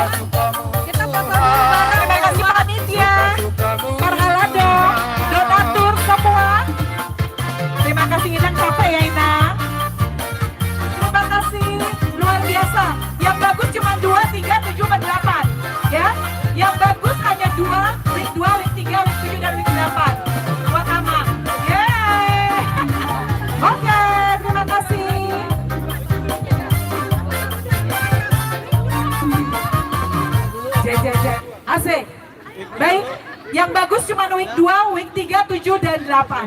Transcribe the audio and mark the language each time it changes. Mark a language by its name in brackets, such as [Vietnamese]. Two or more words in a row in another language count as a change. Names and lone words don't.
[Indonesian] Kita terima kasih panitia, Marhalado, donatur semua. Terima kasih Inang, capek ya Inang. Terima kasih, luar biasa. Yang bagus cuma 2, 3, 7, 8. Ya, yang bagus hanya 2, week 2, week 3, week 7, dan week 8. Buat Ama. Yeay. Oke, terima kasih. Asik. Baik, yang bagus cuma week 2, week 3, 7, dan 8.